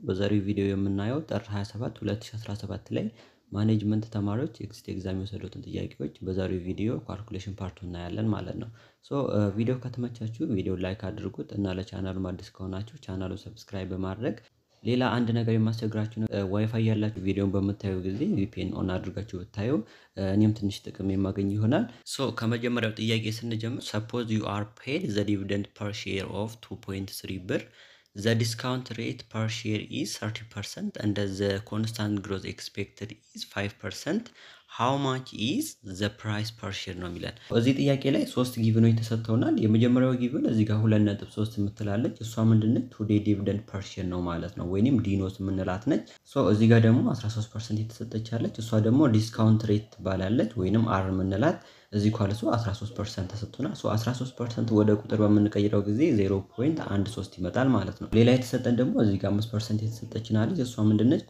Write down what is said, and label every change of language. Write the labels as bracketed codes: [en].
[am] በዛሬው ቪዲዮ የምናየው ጥር 27 2017 ላይ ማኔጅመንት ተማሪዎች ኤግዚት ኤግዛም የወሰዱትን ጥያቄዎች በዛሬው ቪዲዮ ካልኩሌሽን ፓርቱ እናያለን ማለት ነው። ቪዲዮ ከተመቻችሁ ቪዲዮ ላይክ አድርጉት እና ለቻናሉ አዲስ ከሆናችሁ ቻናሉን ሰብስክራይብ በማድረግ ሌላ አንድ ነገር የማስቸግራችሁ ዋይፋይ ያላችሁ ቪዲዮን በምታዩ ጊዜ ቪፒኤን ኦን አድርጋችሁ ብታዩ እኔም ትንሽ ጥቅም የማገኝ ይሆናል። ከመጀመሪያው ጥያቄ ስንጀምር [en] suppose you are paid the dividend per share of 2.3 [am] ብር. [en] The discount rate per share is 30% and the constant growth expected is 5%. How much is the price per share [am] ነው የሚለን። እዚህ ጥያቄ ላይ ሶስት ጊቭኖች ተሰጥተውናል። የመጀመሪያው ጊቭን እዚህ ጋር 2.3 የምትላለች እሷ ምንድነች? ቱዴይ ዲቪደንድ ፐር ሼር ነው ማለት ነው፣ ወይንም ዲኖስ የምንላት ነች። እዚህ ጋር ደግሞ 13% የተሰጠቻለች እሷ ደግሞ ዲስካውንት ሬት ትባላለች ወይንም አር የምንላት እዚህ ኳልሱ 13% ተሰጥቶናል። 13% ወደ ቁጥር በምንቀይረው ጊዜ 0.13 ይመጣል ማለት ነው። ሌላ የተሰጠን ደግሞ እዚህ ጋር 5% የተሰጠችናለች እሷ ምንድነች?